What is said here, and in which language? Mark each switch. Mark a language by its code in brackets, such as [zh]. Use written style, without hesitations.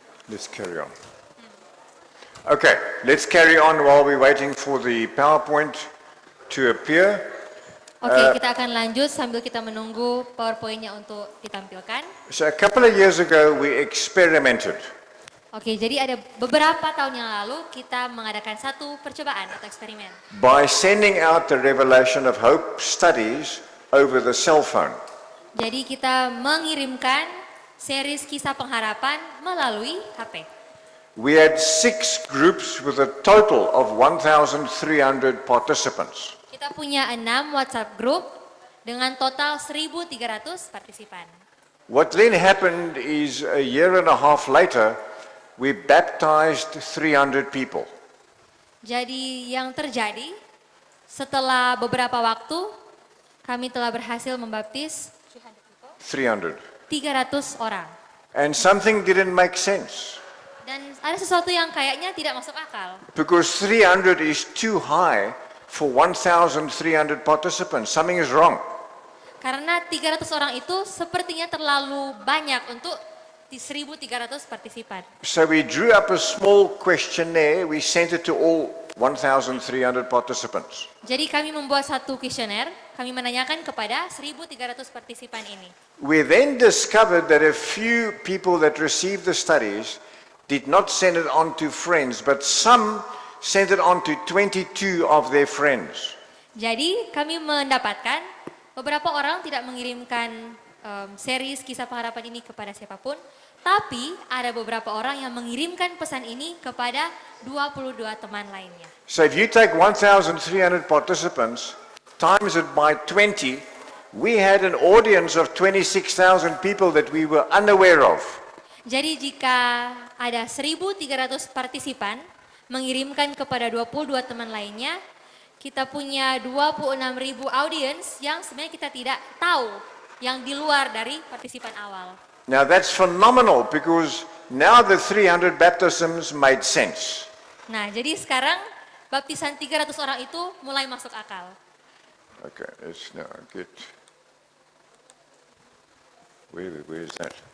[en] Let's carry on. Okay, let's carry on while we're waiting for the PowerPoint to appear. [id] Oke, kita akan lanjut sambil kita menunggu PowerPoint-nya untuk ditampilkan. [en] So a couple of years ago, we experimented. [id] Oke, jadi ada beberapa tahun yang lalu kita mengadakan satu percobaan atau eksperimen. [en] By sending out the Revelation of Hope studies over the cell phone. [id] Jadi kita mengirimkan series kisah pengharapan melalui HP. [en] We had 6 groups with a total of 1,300 participants. [id] Kita punya 6 WhatsApp group dengan total 1.300 partisipan. [en] What then happened is a year and a half later, we baptized 300 people. [id] Jadi yang terjadi setelah beberapa waktu kami telah berhasil membaptis [en] 300. [id] 300 orang. [en] And something didn't make sense [id] Dan ada sesuatu yang kayaknya tidak masuk akal. [en] because 300 is too high for 1,300 participants. Something is wrong. [id] Karena 300 orang itu sepertinya terlalu banyak untuk 1.300 partisipan. [en] So we drew up a small questionnaire. We sent it to all 1,300 participants. [id] Jadi kami membuat satu kuesioner, kami menanyakan kepada 1.300 partisipan ini. [en] We then discovered that a few people that received the studies did not send it on to friends, but some sent it on to 22 of their friends. [id] Jadi kami mendapatkan beberapa orang tidak mengirimkan series kisah pengharapan ini kepada siapapun, tapi ada beberapa orang yang mengirimkan pesan ini kepada 22 teman lainnya. [en] So if you take 1,300 participants, times it by 20, we had an audience of 26,000 people that we were unaware of. [id] Jadi jika ada 1.300 partisipan mengirimkan kepada 22 teman lainnya, kita punya 26.000 audiens yang sebenarnya kita tidak tahu, yang di luar dari partisipan awal. [en] Now that's phenomenal because now the 300 baptisms made sense. [id] Nah, jadi sekarang baptisan 300 orang itu mulai masuk akal. [en] Okay, let's now get, where is that?